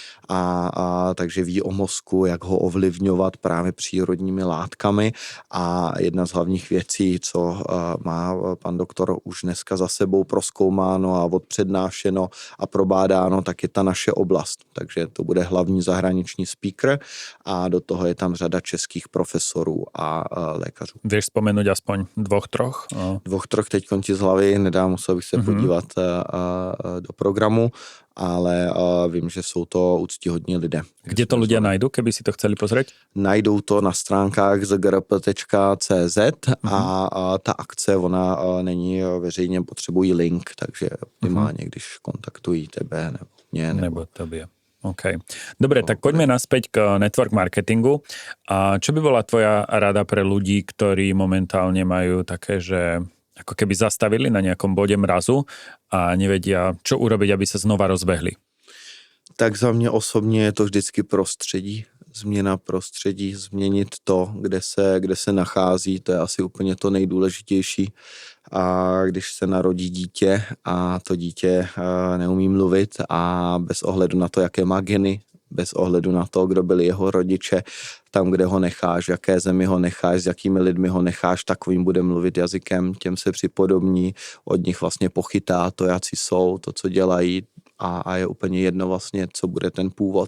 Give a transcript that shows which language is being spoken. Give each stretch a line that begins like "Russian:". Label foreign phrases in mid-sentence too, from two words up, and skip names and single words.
Czech: a takže ví o mozku, jak ho ovlivňovat právě přírodními látkami a jedna z hlavních věcí, co má pan doktor už dneska za sebou prozkoumáno a přednášeno a probádáno, tak je ta naše oblast. Takže to bude hlavní zahraniční speaker a do toho je tam řada českých profesorů a lékařů.
Slovak: Vieš spomenúť aspoň dvoch, troch? Dvoch,
Czech: troch teď končí z hlavy, nedá, musel bych se podívat do programu, ale vím, že jsou to úctyhodní lidé.
Slovak: Kde to ľudia nájdu, keby si to chceli pozrieť?
Czech: Najdou to na stránkách zgrp.cz a ta akce, ona není veřejně, potřebují link, takže optimálně, když kontaktují tebe nebo mě. Nebo tobie. OK.
Slovak: Dobre, tak poďme naspäť k
English: network marketingu.
Slovak: A čo by bola tvoja rada pre ľudí, ktorí momentálne majú také, že ako keby zastavili na nejakom bode mrazu a nevedia, čo urobiť, aby sa znova rozbehli?
Czech: Tak za mě osobně je to vždycky prostředí. Změna prostředí, změnit to, kde se nachází, to je asi úplně to nejdůležitější. A když se narodí dítě a to dítě neumí mluvit a bez ohledu na to, jaké má geny, bez ohledu na to, kdo byli jeho rodiče, tam, kde ho necháš, v jaké zemi ho necháš, s jakými lidmi ho necháš, takovým bude mluvit jazykem, těm se připodobní, od nich vlastně pochytá to, jací jsou, to, co dělají a je úplně jedno vlastně, co bude ten původ.